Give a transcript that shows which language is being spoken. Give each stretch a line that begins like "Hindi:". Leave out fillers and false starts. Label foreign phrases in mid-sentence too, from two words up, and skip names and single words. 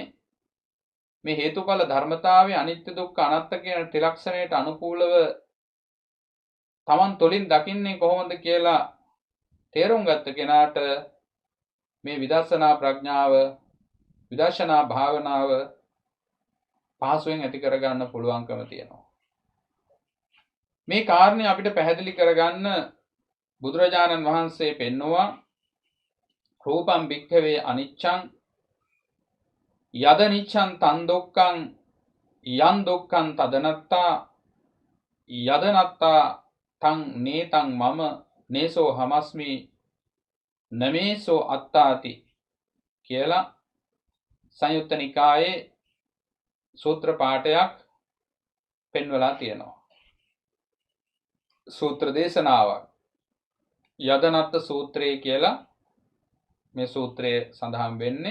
Sinhala: මේ හේතුඵල ධර්මතාවය අනිත්‍ය දුක්ඛ අනාත්ම කියන ත්‍රිලක්ෂණයට අනුකූලව Taman තුළින් දකින්නේ කොහොමද කියලා තේරුම් ගත්ත කෙනාට මේ විදර්ශනා ප්‍රඥාව විදර්ශනා භාවනාව පහසුවෙන් ඇති කරගන්න පුළුවන්කම තියෙනවා. මේ කාරණේ අපිට පැහැදිලි කරගන්න බුදුරජාණන් වහන්සේ පෙන්නවා
Pali: රූපම් භික්ඛවේ අනිච්ඡං යද නිච්ඡං තන් දුක්ඛං යන් දුක්ඛං තදනත්තා යද නත්තා තං නේතං මම නේසෝ හමස්මි නමේසෝ අත්තාති
Sinhala: කියලා සංයුත්ත නිකායේ සූත්‍ර පාඨයක් පෙන්වලා තියෙනවා. සූත්‍ර දේශනාවක් යදනත්ත සූත්‍රය කියලා මේ සූත්‍රයේ සඳහන් වෙන්නේ.